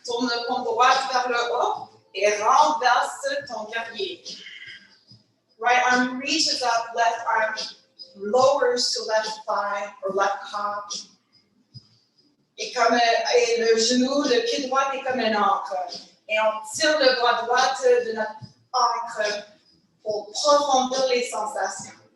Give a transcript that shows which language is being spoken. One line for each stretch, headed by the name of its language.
French: Tourne le cône droit vers le haut et renverse ton guerrier.
English: Right arm reaches up, left arm lowers to left thigh or left calf.
French: Et le genou, le pied droit est comme une ancre. Et on tire le bras droit de notre ancre pour profondir les sensations.